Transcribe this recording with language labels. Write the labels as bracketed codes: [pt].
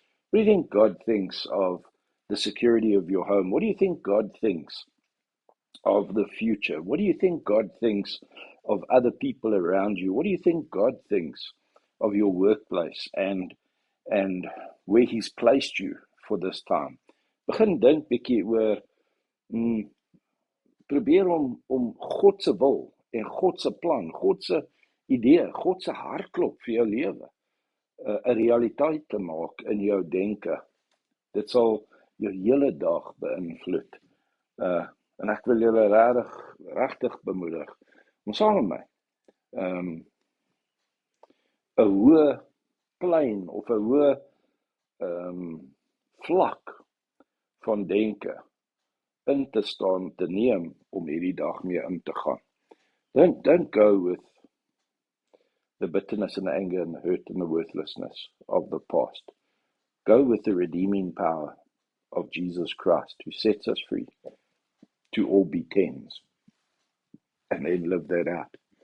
[en] What do you think God thinks of the security of your home? What do you think God thinks of the future? What do you think God thinks of other people around you? What do you think God thinks of your workplace and where He's placed you for this time? [af] Begin dink bietjie oor probeer om God se wil en God se plan, God se idee, God se hartklop vir jou lewe 'n realiteit te maak in jou denke. Dit sal jou hele dag beïnvloed. En ek wil julle regtig bemoedig om saam met my 'n hoë plein of 'n hoë vlak van denke in te staan, te neem om hierdie dag mee in te gaan. [en] Don't go with the bitterness and the anger and the hurt and the worthlessness of the past. Go with the redeeming power of Jesus Christ, who sets us free to all be 10s, and then live that out.